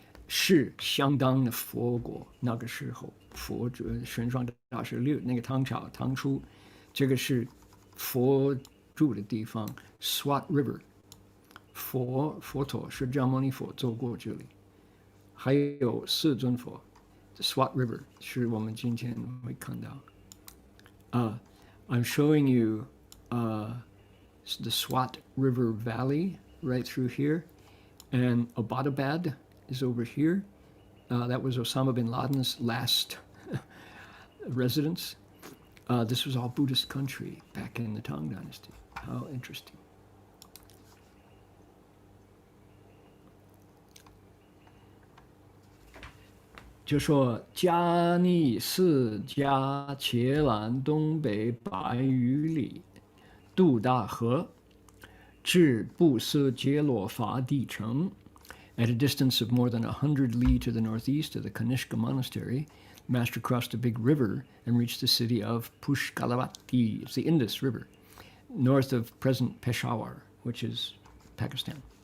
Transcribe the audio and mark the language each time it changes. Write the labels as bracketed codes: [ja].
[zh] 是相当的佛国，那个时候玄奘大师那个唐朝唐初，这个是佛住的地方 ，Swat River， 佛陀释迦牟尼佛走过这里，还有四尊佛 ，Swat River 是我们今天会看到。 [en] I'm showing you the Swat River Valley right through here, and Abbottabad is over here. That was Osama bin Laden's last residence. This was all Buddhist country back in the Tang Dynasty. How interesting. [zh] 就说迦尼四迦伽蓝东北百余里，渡大河，至布斯杰罗伐地城。 [en] At a distance of more than 100 li to the northeast of the Kanishka Monastery, the master crossed a big river and reached the city of Pushkalavati. It's the Indus River, north of present Peshawar, which is Pakistan.